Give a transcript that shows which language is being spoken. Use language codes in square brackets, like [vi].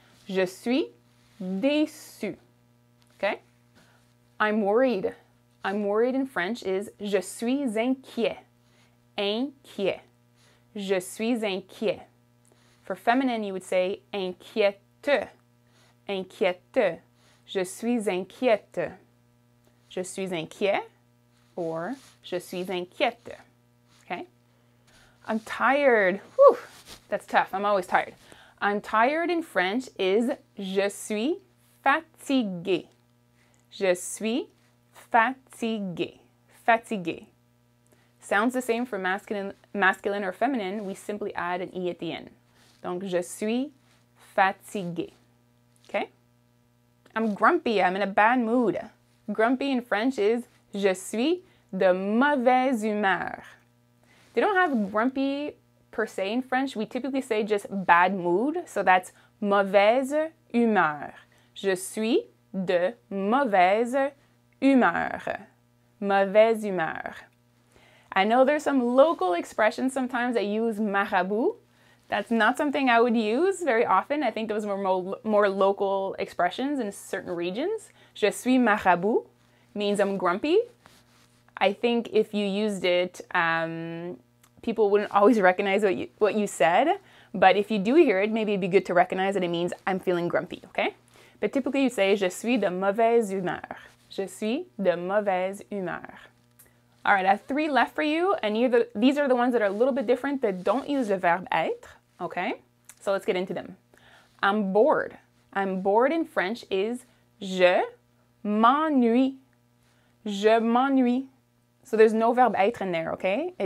[fr] Je suis déçu. [en] Okay? I'm worried. I'm worried in French is [fr] je suis inquiet. Inquiet. Je suis inquiet. [en] For feminine, you would say inquiète. [fr] Inquiète. Je suis inquiète. Je suis inquiet or je suis inquiète. [en] Okay? I'm tired. Whew, that's tough. I'm always tired. I'm tired in French is [fr] je suis fatigué. Je suis fatigué. Fatigué. [en] Sounds the same for masculine or feminine. We simply add an E at the end. [fr] Donc, je suis fatigué. [en] Okay? I'm grumpy. I'm in a bad mood. Grumpy in French is [fr] je suis de mauvaise humeur. [en] They don't have grumpy per se in French. We typically say just bad mood. So that's mauvaise humeur. [fr] Je suis de mauvaise humeur. Mauvaise humeur. [en] I know there's some local expressions sometimes that use marabout. That's not something I would use very often. I think those were more local expressions in certain regions. [fr] Je suis marabout [en] means I'm grumpy. I think if you used it, people wouldn't always recognize what you said. But if you do hear it, maybe it'd be good to recognize that it means I'm feeling grumpy, okay? But typically you say, [fr] je suis de mauvaise humeur. Je suis de mauvaise humeur. [en] All right, I have 3 left for you, and these are the ones that are a little bit different that don't use the verb être, okay? So let's get into them. I'm bored. I'm bored in French is [fr] je m'ennuie. Je m'ennuie. [en] So there's no verb être in there, okay?